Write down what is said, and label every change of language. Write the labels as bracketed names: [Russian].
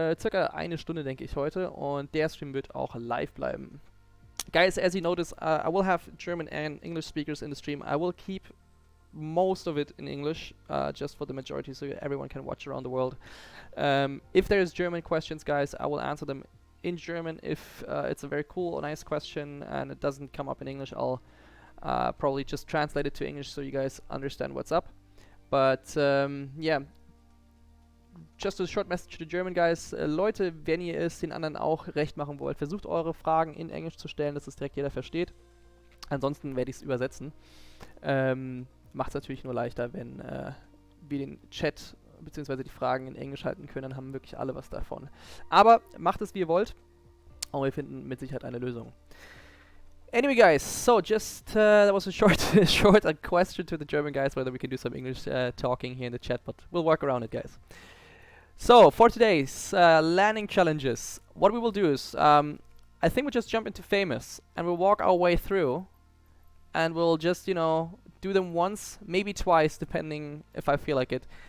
[German] Circa eine Stunde, denke ich, heute. Und der Stream wird auch live bleiben. [English] Guys, as you notice, I will have German and English speakers in the stream. I will keep most of it in English, just for the majority, so everyone can watch around the world. If there's German questions, guys, I will answer them in German. If it's a very cool or nice question and it doesn't come up in English, I'll probably just translate it to English so you guys understand what's up. But yeah, just a short message to the German guys. [German] Leute, wenn ihr es den anderen auch recht machen wollt, versucht eure Fragen in Englisch zu stellen, dass es direkt jeder versteht. Ansonsten werde ich es übersetzen. Macht es natürlich nur leichter, wenn wir den Chat bzw. die Fragen in Englisch halten können, dann haben wirklich alle was davon. Aber macht es wie ihr wollt und wir finden mit Sicherheit eine Lösung. [English] Anyway guys, so just that was a short question to the German guys whether we can do some English talking here in the chat, but we'll work around it, guys. So for today's landing challenges, what we will do is I think we'll just jump into famous and we'll walk our way through, and we'll just, you know, do them once, maybe twice, depending if I feel like it.